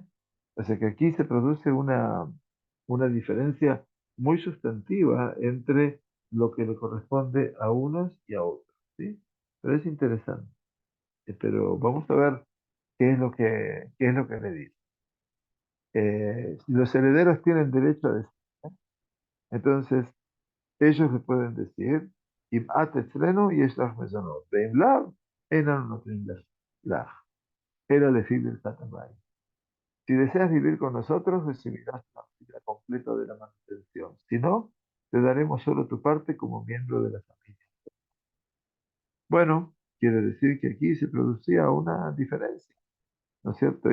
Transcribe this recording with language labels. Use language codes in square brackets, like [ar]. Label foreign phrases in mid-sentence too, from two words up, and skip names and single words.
[es] O sea que aquí se produce una diferencia muy sustantiva entre lo que le corresponde a unos y a otros. ¿Sí? Pero es interesante. Pero vamos a ver qué es lo que le dice. Si los herederos tienen derecho a decir, entonces ellos le pueden decir, [he] "אם את אצלנו יש לך מזונות ואם לאו אנן נותנים לך, [es] era decir del Tatamay. Si deseas vivir con nosotros, recibirás la vida completa de la manutención. Si no, te daremos solo tu parte como miembro de la familia." Bueno, quiere decir que aquí se producía una diferencia, ¿no es cierto?